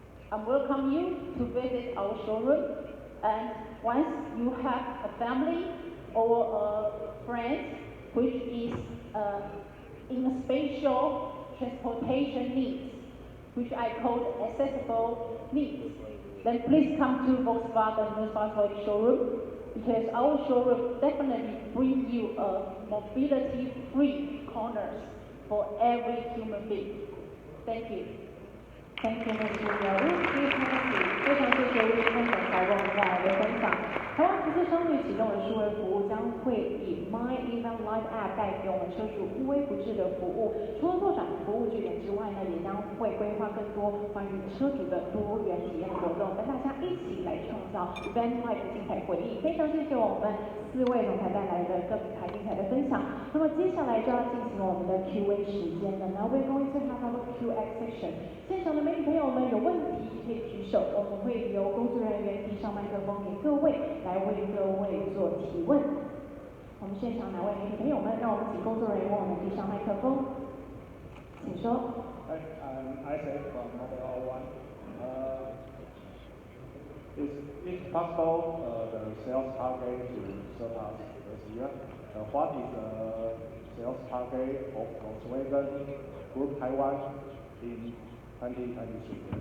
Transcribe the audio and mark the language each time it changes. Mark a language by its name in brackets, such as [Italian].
[English] I welcome you to visit our showroom, and once you have a family or a friend which is in a special transportation needs, which I call accessible needs, then please come to Volkswagen Volkswagen showroom, because our showroom definitely bring you a mobility-free corners for every human being. Thank you. Thank you, Mr. Liu. [Chinese] 非常谢谢魏分享台湾带来的分享。台湾福斯商旅启动的数位服务将会以 My Even Live App 带给我们车主无微不至的服务。除了拓展服务据点之外呢，也将会规划更多关于车主的多元体验活动，跟大家一起来创造 Van Life 的精彩回忆。非常谢谢我们4位总裁带来的各品牌精彩的分享。那么接下来就要进行我们的 Q&A 时间了。 [English] Now we're going to have our Q&A section。 [Chinese] 现场的媒体朋友们有问题可以举手，我们会由工作人员递上麦克风给各位，来为各位做提问。我们现场哪位媒体朋友们，让我们请工作人员为我们递上麦克风，请说。 [English] Hi, I'm Isaac from Model 01. Is it possible the sales target to surpass this year? What is the sales target of Volkswagen Group Taiwan in 2023?